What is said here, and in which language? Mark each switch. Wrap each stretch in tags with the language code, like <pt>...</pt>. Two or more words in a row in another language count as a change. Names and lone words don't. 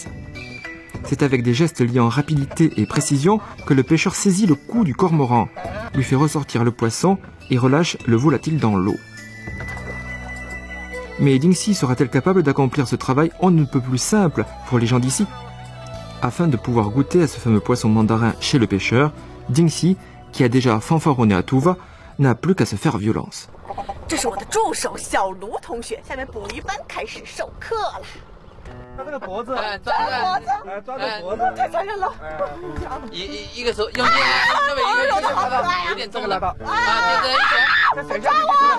<fr>C'est avec des gestes liant rapidité et précision que le pêcheur saisit le cou du cormoran, lui fait ressortir le poisson et relâche le volatile dans l'eau. Mais Dingxi sera-t-elle capable d'accomplir ce travail on ne peut plus simple pour les gens d'ici? Afin de pouvoir goûter à ce fameux poisson mandarin chez le pêcheur, Dingxi, qui a déjà fanfaronné à tout va, n'a plus qu'à se faire violence.</fr> <zh>这是我的助手小卢同学，下面捕鱼班开始授课了。他这个脖子，抓脖子，抓着脖子，太残忍了！一个手用力，稍微揉的好可爱呀！有点重了啊！接着一抓我，</zh>